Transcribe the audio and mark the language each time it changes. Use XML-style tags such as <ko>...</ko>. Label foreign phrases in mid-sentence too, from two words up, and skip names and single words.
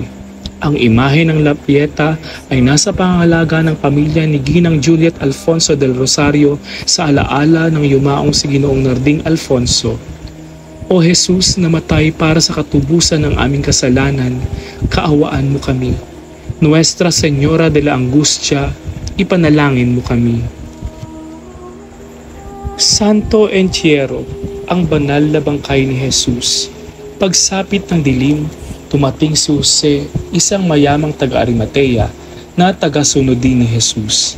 <tl>Ang imahe ng La Pieta ay nasa pangangalaga ng pamilya ni Ginang Juliet Alfonso del Rosario sa alaala ng yumaong si Ginoong Narding Alfonso. O Jesus, namatay para sa katubusan ng aming kasalanan, kaawaan mo kami.</tl> <es>Nuestra Señora de la Angustia,</es> <tl>ipanalangin mo kami. Santo Entierro, ang banal na bangkay ni Jesus. Pagsapit ng dilim, tumating si Jose, isang mayamang taga-Arimatea na taga-sunod din ni Jesus.</tl>